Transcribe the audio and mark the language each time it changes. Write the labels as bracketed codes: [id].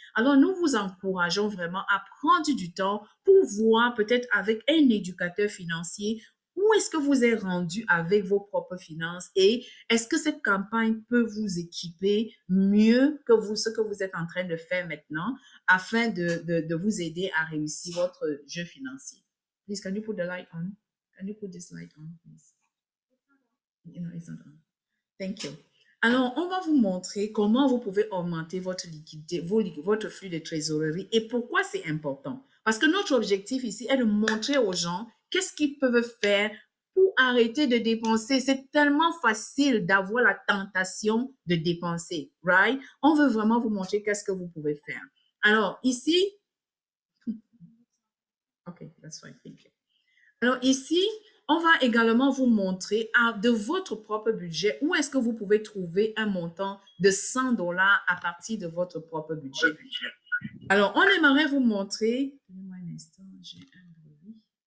[fr] Alors, nous vous encourageons vraiment à prendre du temps pour voir peut-être avec un éducateur financier où est-ce que vous êtes rendu avec vos propres finances et est-ce que cette campagne peut vous équiper mieux que ce que vous êtes en train de faire maintenant afin de vous aider à réussir votre jeu financier. [en] Please, can you put the light on? Can you put this light on, please? No, it's not on. Thank you. [fr] Alors, on va vous montrer comment vous pouvez augmenter votre liquidité, votre flux de trésorerie et pourquoi c'est important. Parce que notre objectif ici est de montrer aux gens qu'est-ce qu'ils peuvent faire pour arrêter de dépenser. C'est tellement facile d'avoir la tentation de dépenser, right? On veut vraiment vous montrer qu'est-ce que vous pouvez faire. Alors, ici, [en] OK, that's fine, thank you. [fr] Alors, ici, on va également vous montrer de votre propre budget où est-ce que vous pouvez trouver un montant de $100 à partir de votre propre budget. Alors, on aimerait vous montrer... Donnez-moi un instant, j'ai un bruit.